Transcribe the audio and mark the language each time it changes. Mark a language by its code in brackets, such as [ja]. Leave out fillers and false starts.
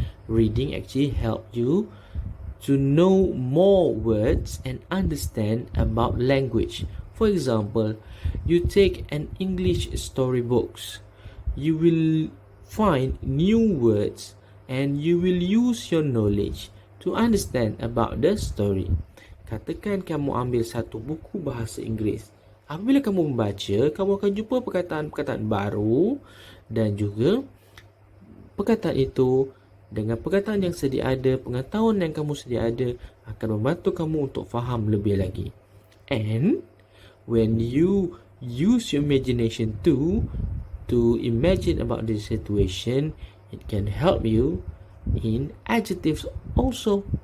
[en] Reading actually helps you to know more words and understand about language. For example, you take an English storybooks. You will find new words and you will use your knowledge to understand about the story. [ms] Katakan kamu ambil satu buku bahasa Inggeris. Apabila kamu membaca, kamu akan jumpa perkataan-perkataan baru dan juga perkataan itu dengan perkataan yang sedia ada, pengetahuan yang kamu sedia ada akan membantu kamu untuk faham lebih lagi. [en] And when you use your imagination to imagine about the situation, it can help you in adjectives also.